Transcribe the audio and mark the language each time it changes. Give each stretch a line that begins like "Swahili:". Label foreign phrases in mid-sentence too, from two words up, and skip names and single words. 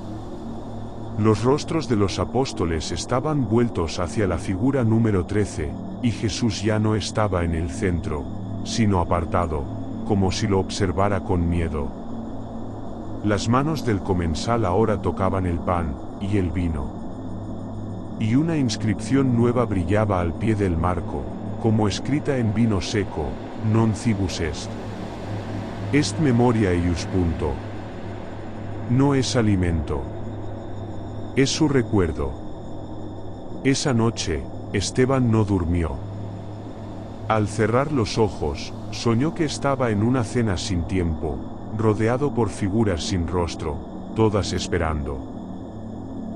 Spanish: Los rostros de los apóstoles estaban vueltos hacia la figura número 13, y Jesús ya no estaba en el centro, sino apartado, como si lo observara con miedo. Las manos del comensal ahora tocaban el pan y el vino. Y una inscripción nueva brillaba al pie del marco, como escrita en vino seco:
Latin: non cibus est. Est memoria eius.
Spanish: No es alimento. Es su recuerdo. Esa noche, Esteban no durmió. Al cerrar los ojos, soñó que estaba en una cena sin tiempo, rodeado por figuras sin rostro, todas esperando.